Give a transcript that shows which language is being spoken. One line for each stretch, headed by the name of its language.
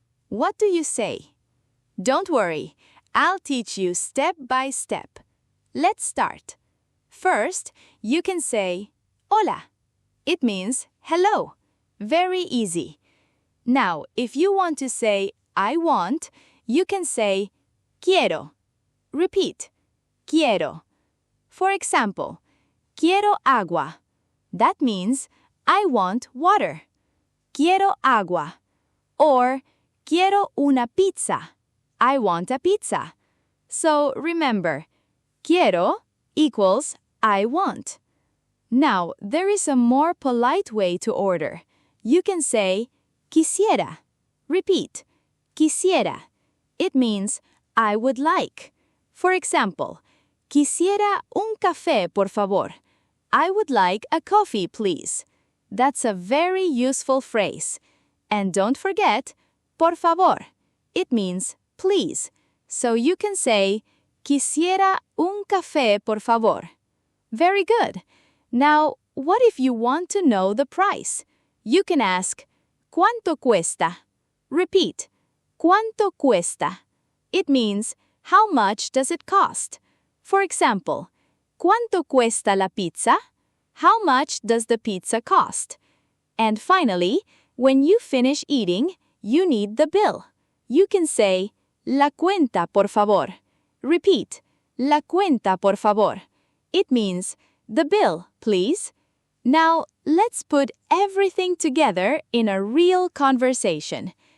English: What do you say? Don't worry, I'll teach you step by step. Let's start. First, you can say, Hola. It means hello. Very easy. Now, if you want to say I want, you can say quiero. Repeat. Quiero. For example,
Spanish: quiero agua.
English: That means I want water.
Spanish: Quiero agua.
English: Or
Spanish: quiero una pizza.
English: I want a pizza. So remember, quiero equals I want. Now, there is a more polite way to order. You can say quisiera. Repeat. Quisiera. It means I would like. For example,
Spanish: quisiera un café, por favor.
English: I would like a coffee, please. That's a very useful phrase. And don't forget,
Spanish: por favor.
English: It means please. So you can say
Spanish: quisiera un café, por favor.
English: Very good. Now, what if you want to know the price? You can ask,
Spanish: ¿Cuánto cuesta?
English: Repeat,
Spanish: ¿Cuánto cuesta?
English: It means, how much does it cost? For example,
Spanish: ¿Cuánto cuesta la pizza?
English: How much does the pizza cost? And finally, when you finish eating, you need the bill. You can say,
Spanish: La cuenta, por favor.
English: Repeat,
Spanish: La cuenta, por favor.
English: It means, the bill, please. Now, let's put everything together in a real conversation.